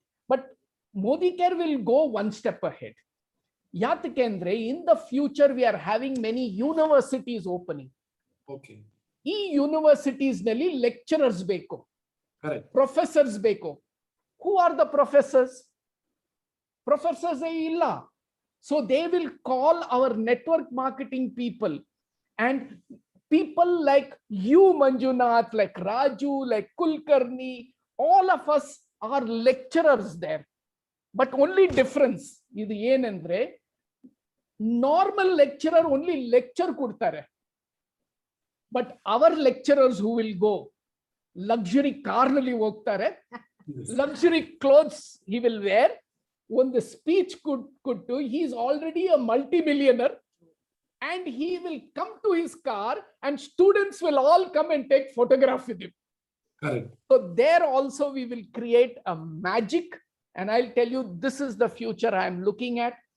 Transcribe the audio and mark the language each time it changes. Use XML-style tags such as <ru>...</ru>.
<en>But Modicare will go one step ahead.</en> <kn>ಯಾತಕ್ಕೆ ಅಂದ್ರೆ</kn> <en>In the future we are having many universities opening. Okay.</en> <kn>ಈ universities ನಲ್ಲಿ lecturers ಬೇಕು, professors ಬೇಕು.</kn> <en>Who are the professors?</en> <kn>Professors ಇಲ್ಲ.</kn> <en>So they will call our network marketing people and people like you, Manjunath, like Raju, like Kulkarni, all of us are lecturers there. But only difference</en> <kn>idu ಏನಂದ್ರೆ normal lecturer only lecture ಕೊಡ್ತಾರೆ.</kn> <en>but our lecturers who will go luxury car</en> <kn>ನಲ್ಲಿ ಹೋಗ್ತಾರೆ,</kn> <en>Luxury clothes he will wear.</en> <kn>ಒಂದು speech ಕೊಟ್ಟು</kn> <en>he is already a multi-millionaire and he will come to his car and students will all come and take photograph with him. Correct. So there also we will create a magic, and I'll tell you, this is the future I am looking at.</en>